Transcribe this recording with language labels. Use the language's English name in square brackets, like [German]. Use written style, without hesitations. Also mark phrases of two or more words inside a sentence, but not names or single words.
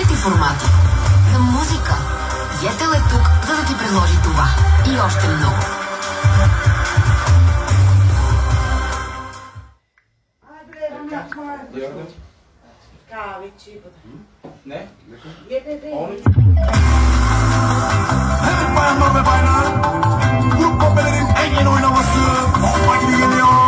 [Bulgarian] формати. За музика. Етел е тук, за да ти предложи това. И още много. [Turkish] Ne? Evet bayanlar ve baylar, grup popelerin en yeni oynaması bomba gibi geliyor.